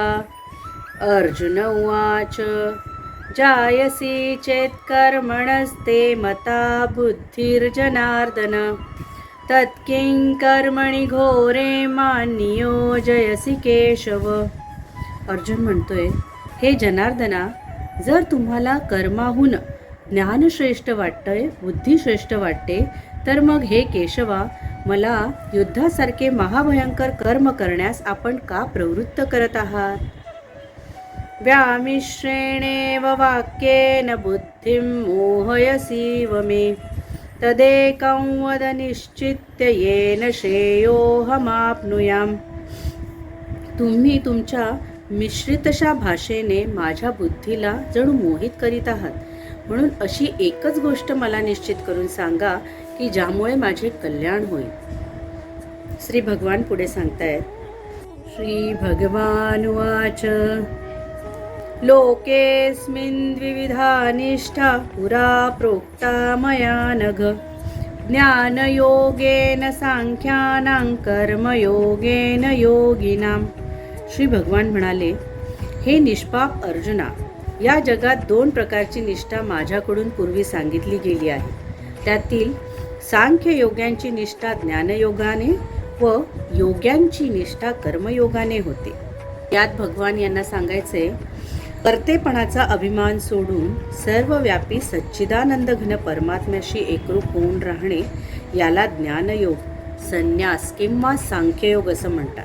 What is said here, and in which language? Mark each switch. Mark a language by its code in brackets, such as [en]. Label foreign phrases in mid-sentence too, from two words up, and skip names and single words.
[sa] अर्जुन उवाच. जायसी चेत् कर्मणस्ते मता बुद्धिर्जनार्दन, तत्किं कर्मणि घोरे मान्नियोजयसि केशव. [mr] अर्जुन म्हणतोय, हे जनार्दना, जर तुम्हाला कर्माहून ज्ञानश्रेष्ठ वाटतंय, बुद्धिश्रेष्ठ वाटते, तर मग हे केशवा, मला युद्धासारखे महाभयंकर कर्म करण्यास आपण का प्रवृत्त करत आहात? [sa] व्यामिश्रेणेव वाक्येन बुद्धिं मोहयसीव मे, तदेकं वद निश्चित्य येन श्रेयोऽहमाप्नुयाम्. [mr] तुम्ही तुमच्या मिश्रितशा भाषेने माझ्या बुद्धीला जणू मोहित करीत आहात. म्हणून अशी एकच गोष्ट मला निश्चित करून सांगा की ज्यामुळे माझे कल्याण होईल. श्री भगवान पुढे सांगतायत. [sa] श्री भगवान उवाच. लोकेस्मिन् द्विविधा निष्ठा पुरा प्रोक्ता मया नघ, ज्ञानयोगेन सांख्यानां कर्मयोगेन योगिनां. [mr] श्री भगवान म्हणाले, हे निष्पाप अर्जुना, या जगात 2 प्रकारची निष्ठा माझ्याकडून पूर्वी सांगितली गेली आहे. त्यातील सांख्य योग्यांची निष्ठा ज्ञानयोगाने व योग्यांची निष्ठा कर्मयोगाने होते. यात भगवान यांना सांगायचे, कर्तेपणाचा अभिमान सोडून सर्वव्यापी सच्चिदानंद घन परमात्म्याशी एकरूप होऊन राहणे याला ज्ञानयोग, संन्यास किंवा सांख्ययोग असं म्हणतात.